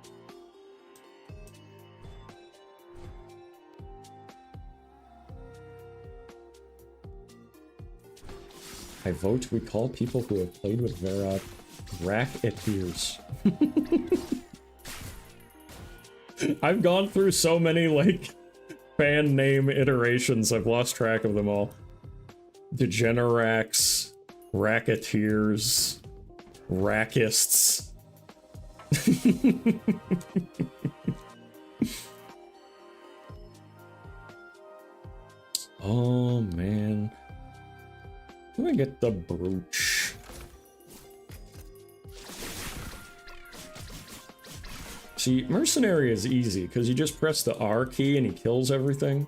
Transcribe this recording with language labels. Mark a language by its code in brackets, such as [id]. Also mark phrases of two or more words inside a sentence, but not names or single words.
[en] I vote we call people who have played with Verac racketeers. I've gone through so many, like, fan name iterations, I've lost track of them all. Degeneracs, racketeers, rackists. Oh, man. Let me get the brooch. See, Mercenary is easy, because you just press the R key and he kills everything.